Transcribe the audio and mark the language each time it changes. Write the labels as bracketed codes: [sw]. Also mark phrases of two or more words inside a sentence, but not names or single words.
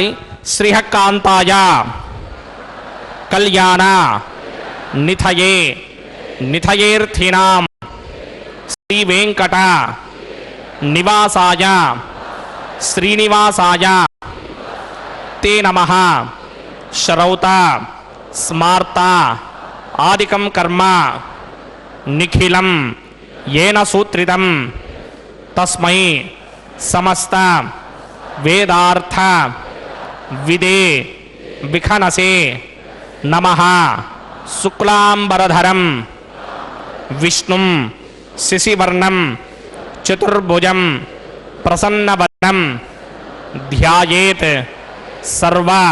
[sa] श्रीहक्कान्ताय कल्याण निथये निथयेर्थिनां श्री वेङ्कट निवासाय श्रीनिवासाय ते नमः श्रौत स्मार्त आदिकं कर्म निखिलं येन सूत्रितं तस्मै समस्त वेदार्थ विदे विखनसे नमः शुक्लांबरधरं विष्णुं शिशिवर्णं चतुर्भुजं प्रसन्नवदनं ध्यायेत् सर्व